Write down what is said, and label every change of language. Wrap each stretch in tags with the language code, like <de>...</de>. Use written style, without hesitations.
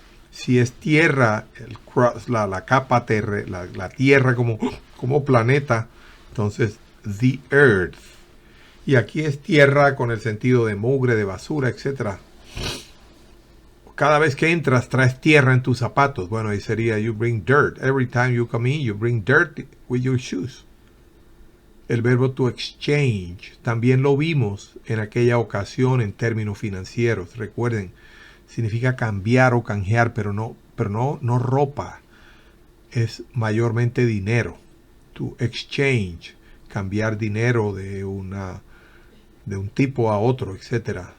<es>Si es tierra, la capa la tierra como planeta, entonces</es> <en>the earth.</en> <es>Y aquí es tierra con el sentido de mugre, de basura, etc. Cada vez que entras, traes tierra en tus zapatos. Bueno, ahí sería</es> <en>you bring dirt. Every time you come in, you bring dirt with your shoes.</en> <es>El verbo to exchange, también lo vimos en aquella ocasión en términos financieros. Recuerden, significa cambiar o canjear, pero no ropa. Es mayormente dinero. To exchange, cambiar dinero de un tipo a otro, etc.</es>